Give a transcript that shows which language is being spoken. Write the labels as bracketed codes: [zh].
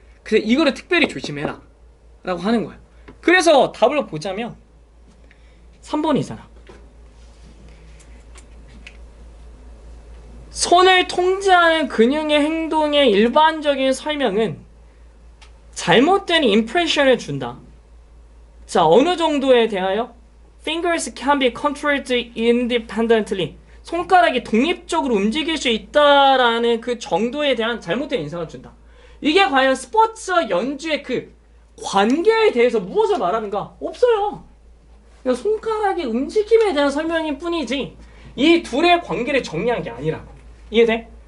[ko] 그래서 이거를 특별히 조심해라 라고 하는 거야. 그래서 답을 보자면 3번이잖아. 손을 통제하는 근육의 행동의 일반적인 설명은 잘못된 임프레션을 준다. [en] 자, [ko] 어느 정도에 대하여 [en] fingers can be controlled independently. [ko] 손가락이 독립적으로 움직일 수 있다라는 그 정도에 대한 잘못된 인상을 준다. 이게 과연 스포츠와 연주의 그 관계에 대해서 무엇을 말하는가? 없어요. 그냥 손가락의 움직임에 대한 설명일 뿐이지 이 둘의 관계를 정리한 게 아니라고. 이해돼?